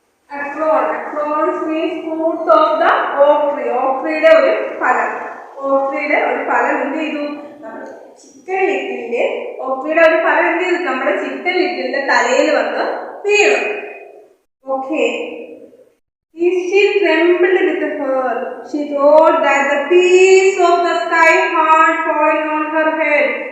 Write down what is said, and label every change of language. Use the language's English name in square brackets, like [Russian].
[English] Acrons means fruit of the oak tree. [Malayalam] Oak treeയുടെ ഒരു ഫലം. ഓക്ക് ട്രീയുടെ ഒരു ഫലം എന്ത് ചെയ്തു? നമ്മുടെ ചിക്കൻ ലിറ്റിലിന്റെ ഓക്ക് ട്രീയുടെ ഒരു ഫലം എന്ത് ചെയ്തു? നമ്മുടെ ചിക്കൻ ലിറ്റിലിന്റെ തലയിൽ വന്ന് വീണു. [English] Okay. She trembled with her. She thought that the piece of the sky had fallen on her head.